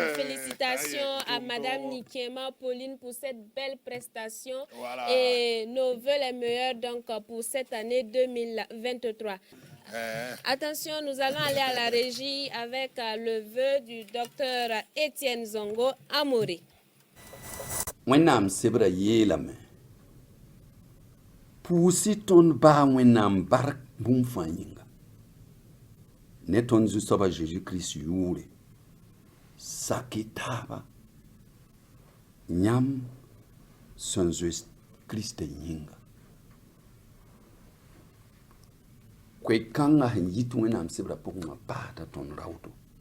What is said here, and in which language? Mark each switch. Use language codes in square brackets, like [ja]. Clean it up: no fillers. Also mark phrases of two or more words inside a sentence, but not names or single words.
[fr] Félicitations à Madame Nikema Pauline pour cette belle prestation. Et nos vœux les meilleurs donc pour cette année 2023. Attention, nous allons aller à la régie avec le vœu du docteur Étienne Zongo Amori. [mos] Wẽnnaam sebra yeelame pʋʋsy tõnd baa wẽnnaam bark bũmb fãa yĩnga ne tõnd zu-soaba Jésus-Christ yʋʋre sak-y taaba yãmb sẽn zoe Krista yĩnga koe-kãngã sẽn yit wẽnnaam sebra pʋgẽ wã paasda tõnd raoodo